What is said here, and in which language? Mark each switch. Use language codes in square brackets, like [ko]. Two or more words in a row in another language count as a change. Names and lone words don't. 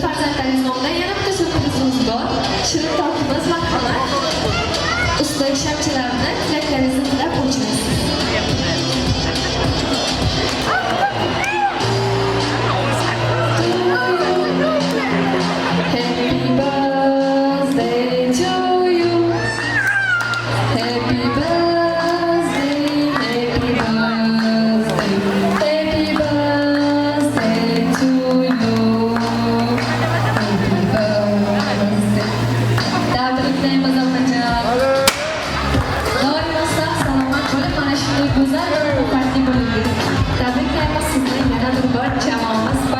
[uz] farzandlaringiz nomidan yana bitta syurprizimiz bor. Shirin tokimiz marhamat. Ustidagi shamchilarni tilaklaringizni tilab o'chirasiz. [en] Happy birthday to you. Happy birthday, happy birthday, happy birthday to you. Happy birthday. [uz] Tabriklaymiz onajon. Doimo sog' salomat bo'lib, mana shunday go'zal va muvaffaqiyatli bo'ling. Tabriklaymiz sizni yana bir bor jamoat.